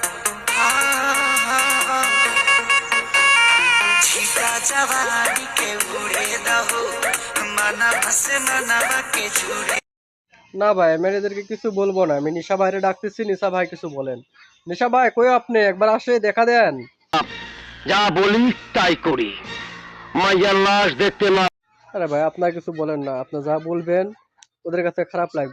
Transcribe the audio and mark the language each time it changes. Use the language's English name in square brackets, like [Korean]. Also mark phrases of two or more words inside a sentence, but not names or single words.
[Bhojpuri] छीटा जवानी के उड़े दहो मनवा से मनवा के जुड़े। [Bangla] না ভাই, আমি এদেরকে কিছু বলবো না। আমি নিশা ভাইরে ডাকতেছি। নিশা ভাই কিছু বলেন। নিশা ভাই কই আপনি? একবার আসে দেখা দেন। যা বলি তাই করি, মাইয়ার লাশ দেখতে না। আরে ভাই আপনার কিছু বলেন না, আপনি যা বলবেন ওদের কাছে খারাপ লাগবে।